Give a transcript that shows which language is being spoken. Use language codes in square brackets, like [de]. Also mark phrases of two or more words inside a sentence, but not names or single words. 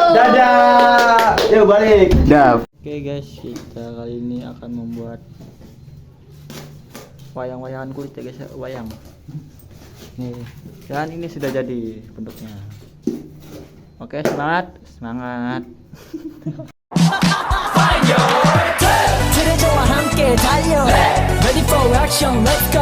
[id] Dadah. Yuk balik. Dah. Oke guys, kita kali ini akan membuat wayang-wayangan kulit ya guys, wayang. Nih, dan ini sudah jadi bentuknya. Oke, semangat. [ko] 트레저와 함께 달려 [en] Ready for action [ko] 向雷